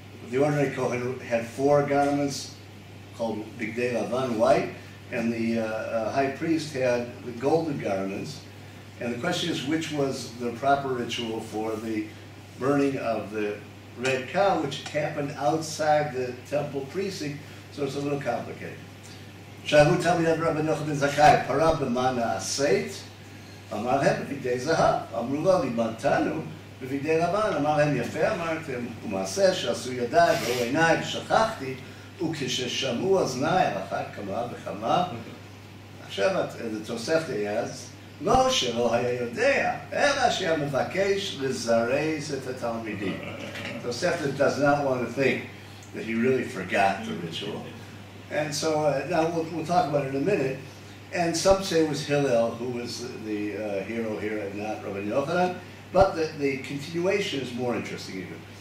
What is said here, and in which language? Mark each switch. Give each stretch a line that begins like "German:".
English: The ordinary Kohen had 4 garments called bigdei lavan, white, and the high priest had the golden garments. And the question is, which was the proper ritual for the burning of the red cow, which happened outside the temple precinct, so it's a little complicated.
Hebrew: Shahu Talmidei Rabbi Yochanan ben Zakkai, para b'ma na'aseit, אמר להם בבגדי זהב, אמרו לו ליבנתנו בבגדי לבן, אמר להם יפה אמרתם, ומעשה שעשו ידיי וראו עיניי ושכחתי, וכששמעו אוזניי על אחת כמה וכמה. עכשיו התוספתא אז, לא שלא היה יודע, אלא שהיה מבקש לזרז את התלמידים.
English: Tosefta does not want to think that he really forgot the ritual. And so now we'll talk about it in a minute. And some say it was Hillel who was the hero here and not Rabbi Yochanan. But the continuation is more interesting even.